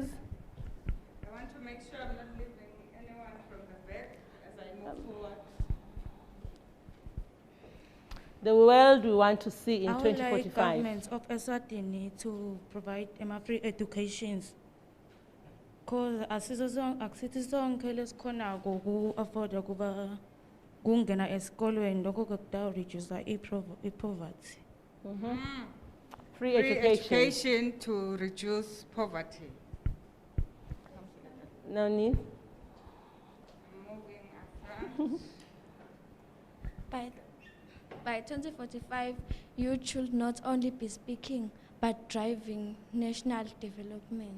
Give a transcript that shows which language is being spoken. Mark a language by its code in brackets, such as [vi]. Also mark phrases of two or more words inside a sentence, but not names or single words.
[en] I want to make sure I'm not leaving anyone from the back as I move forward. The world we want to see in I would 2045. like government of Eswatini to provide free educations. [ss] Because akusithi sonke lesikhonako ku-afforda kuba kungena esikolweni lokho kudala reduce i-poverty. [en] Free education to reduce poverty. No need. Moving By 2045, youth should not only be speaking, but driving national developments.